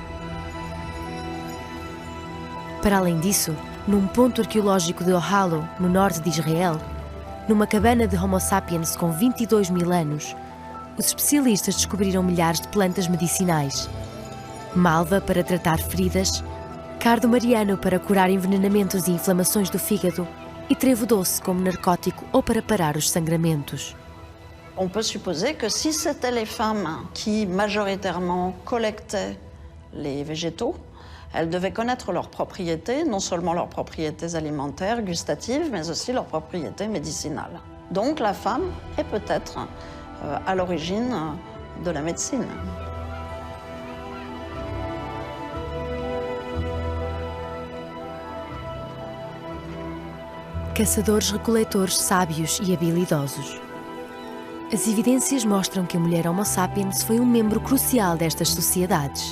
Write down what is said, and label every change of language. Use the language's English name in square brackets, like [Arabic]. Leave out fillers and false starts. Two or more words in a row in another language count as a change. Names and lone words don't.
[Portuguese] Para além disso, num ponto arqueológico de Ohalo, no norte de Israel, numa cabana de Homo sapiens com 22.000 anos, os especialistas descobriram milhares de plantas medicinais. Malva para tratar feridas, cardo mariano para curar envenenamentos e inflamações do fígado e trevo doce como narcótico ou para parar os sangramentos. [French] On peut supposer que si c'était les femmes qui majoritairement collectaient les végétaux, elles devaient connaître leurs propriétés, non seulement leurs propriétés alimentaires, gustatives, mais aussi leurs propriétés médicinales. Donc la femme est peut-être à l'origine de la médecine. [Portuguese] Caçadores-recoletores sábios e habilidosos. As evidências mostram que a mulher Homo sapiens foi um membro crucial destas sociedades.